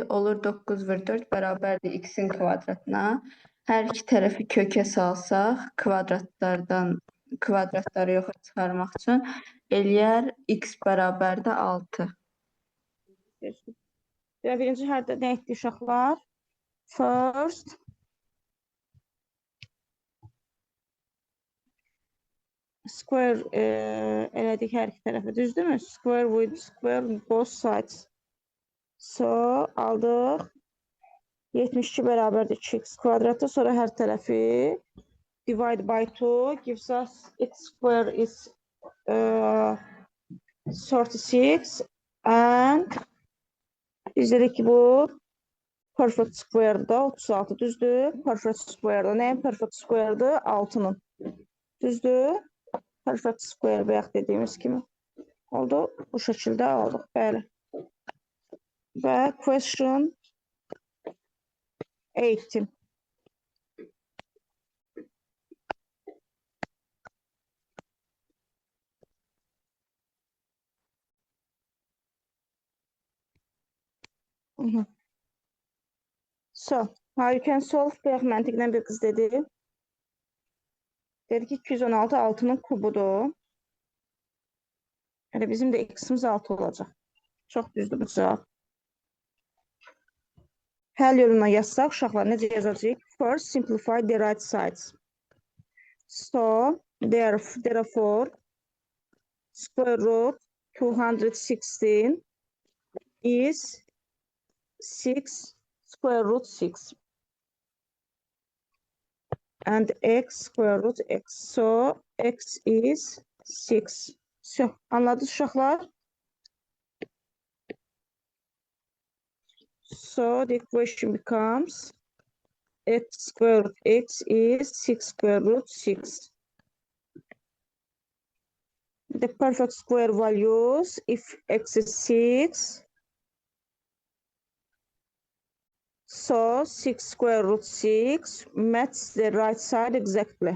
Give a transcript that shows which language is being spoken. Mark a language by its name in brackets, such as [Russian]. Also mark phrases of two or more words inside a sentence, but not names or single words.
[Azerbaijani] Olur 9 vur 4 bərabərdir x-in kvadratına. Hər iki tərəfi kökə salsaq, kvadratları yoxa çıxarmaq üçün eləyər x bərabərdir 6. Birinci hərdə nə etdik uşaqlar? [English] First, square [Azerbaijani] elədik hər iki tərəfi, düzdürmü? [English] Square with square both sides. So, [Azerbaijani] aldıq. 72 bərabərdir 2x kvadratı. Sonra hər tərəfi [English] divide by 2 gives us x square is 36 and [Azerbaijani] biz dedik ki bu [English] perfect square'da 36 düzdür. Perfect square'da nəyin perfect square'dır? [Azerbaijani] 6'nın. Düzdür? [English] Perfect square [Azerbaijani] bayaq dediyimiz kimi. Oldu. Bu şəkildə aldıq. Bəli. Və question 18. [English] So, how you can solve? [Azerbaijani] Bayaq məntiqlə bir qız dedi. Dedi ki 216 6'nın kubudur. Yəni bizim də x'imiz 6 olacaq. Çox düzdür bu cavab. Həll yoluna yazsaq, uşaqlar necə yazacağıq? [English] First, simplify the right sides. So, therefore, square root 216 is 6 square root 6. And x square root x. So, x is 6. So, [Azerbaijani] anladınız uşaqlar? [English] So, the equation becomes x square root x is 6 square root 6. The perfect square values, if x is 6, so 6 square root 6 matches the right side exactly.